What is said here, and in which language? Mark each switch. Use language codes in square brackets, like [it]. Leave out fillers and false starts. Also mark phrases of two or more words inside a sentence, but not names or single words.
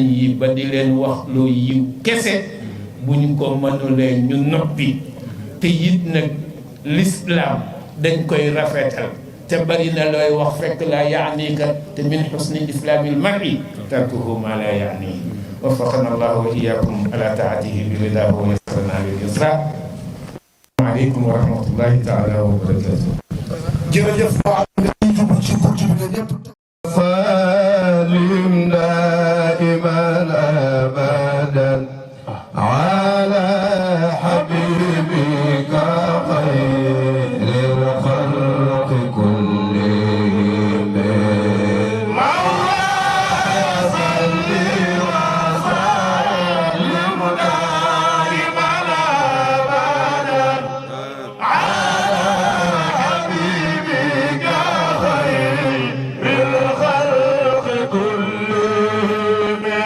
[wo] yi ba di leen wax loo yiw kese bu ñu ko mënulee ñu noppi te it nag l'islam dañ koy rafetal te bari na looy wax fekk laa yaanika te [ar] من حسن إسلام المرء تركه ما لا يعنيه وفقنا الله وإياكم على طاعته برضاه ويسرنا لليسرى عليكم ورحمة الله تعالى وبركاته [wo] jërëjëf ci buntu bi nga ñëpp [ar] سلم دائما أبدا على حبيبك خير الخلق كلهم مولاي صل وسلم دائما أبدا على حبيبك خير الخلق كلهم